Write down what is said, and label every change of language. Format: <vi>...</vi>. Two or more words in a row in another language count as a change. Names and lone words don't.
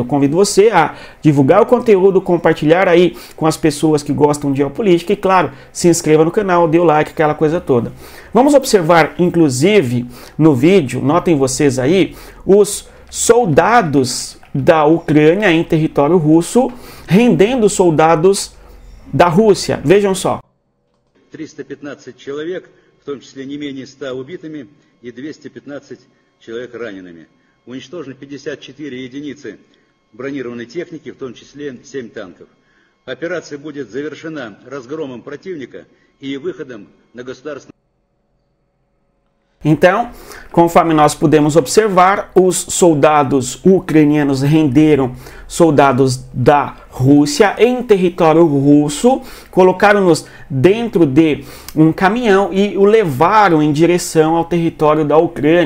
<pt>Convido você a divulgar o conteúdo, compartilhar aí com as pessoas que gostam de geopolítica e, claro, se inscreva no canal, dê o like, aquela coisa toda. Vamos observar, inclusive, no vídeo, notem vocês aí, os soldados da Ucrânia em território russo rendendo soldados da Rússia. Vejam só.</pt> <ru>315 человек, в том числе не менее 100 убитыми и 215 человек ранеными. Уничтожено 54 единицы бронированной техники, в том числе 7 танков. Операция будет завершена разгромом противника и выходом на государственную.</ru> <pt>Então, conforme nós podemos observar, os soldados ucranianos renderam soldados da Rússia em território russo, colocaram-nos dentro de um caminhão e o levaram em direção ao território da Ucrânia.</pt>